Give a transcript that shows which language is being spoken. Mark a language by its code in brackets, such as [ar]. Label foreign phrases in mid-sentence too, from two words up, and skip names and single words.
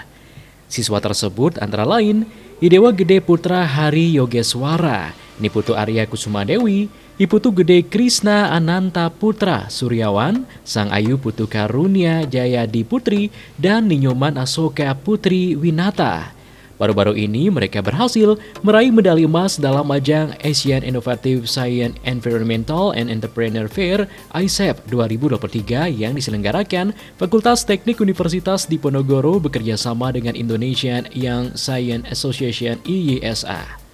[id] Siswa tersebut antara lain Idewa Gede Putra Hari Yogeswara, Niputu Arya Kusuma Dewi, Iputu Gede Krisna Ananta Putra Suryawan, Sang Ayu Putu Karunia Jayadi Putri, dan Ninyoman Asoka Putri Winata. Baru-baru ini mereka berhasil meraih medali emas dalam ajang Asian Innovative Science Environmental and Entrepreneur Fair ISEP 2023 yang diselenggarakan Fakultas Teknik Universitas Diponegoro bekerjasama dengan Indonesian Young Science Association IYSA.